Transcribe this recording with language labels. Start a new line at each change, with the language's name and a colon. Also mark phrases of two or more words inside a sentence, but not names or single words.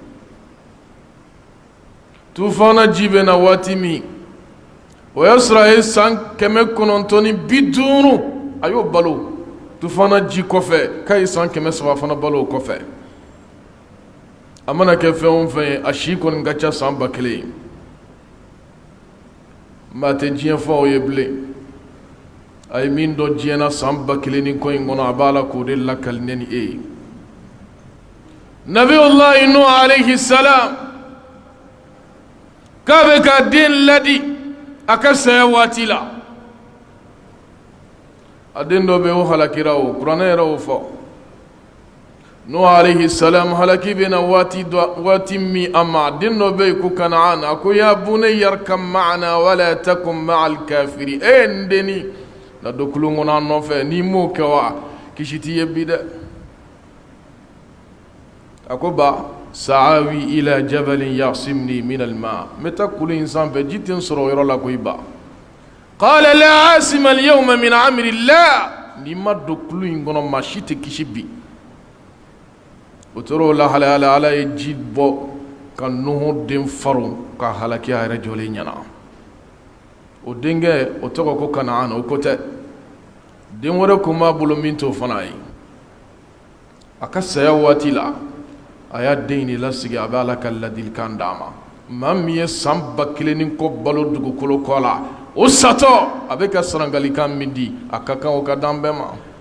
Bambara: tufana ji bɛ na waati min o y'a sɔrɔ a ye san 950 a y'o balo tufana ji kɔfɛ k'a ye san 300 fana balo o kɔfɛ a mana kɛ fɛn o fɛn ye a si kɔni ka ca san 1000 maa tɛ diɲɛ fɔ o ye bilen a ye min dɔ diɲɛ na san 1000 ni kɔ in kɔnɔ a b'a la k'o de lakali ne ni e ye
Arabic: نبي الله نوح عليه السلام
Bambara: k'a bɛ ka den ladi a ka saya waati la a den dɔ bɛ o halakira o kuranɛ yɛrɛ o fɔ nuh alaihi salam halaki bɛ na waati min a ma den dɔ bɛ yen ko kanaan a ko
Arabic: يا بني اركب معنا ولا تكن مع الكافرين
Bambara: e n deni na don kulun kɔnɔ an nɔfɛ n'i m'o kɛ wa kisi t'i ye bi dɛ a ko ba
Arabic: سآوي إلى جبل يعصمني من الماء
Bambara: n bɛ taa kulu in sanfɛ ji tɛ n sɔrɔ o yɔrɔ la ko i ba
Arabic: قال لا عاصم اليوم من أمر الله
Bambara: n'i ma don kulu in kɔnɔ maa si tɛ kisi bi o tora o lahalaya la ala ye ji bɔ ka nuhu den faron ka halaki a yɛrɛ jɔlen ɲɛna o denkɛ o tɔgɔ ko Kanaan o ko tɛ den wɛrɛ kun b'a bolo min t'o fana ye a ka saya waati la a y'a den in lasigi a bɛ Ala ka ladilikan d'a ma maa min ye san 1000 ni kɔ balo dugukolo kɔ la o satɔ a bɛ ka sarangalikan min di a ka kan o ka d'an bɛɛ ma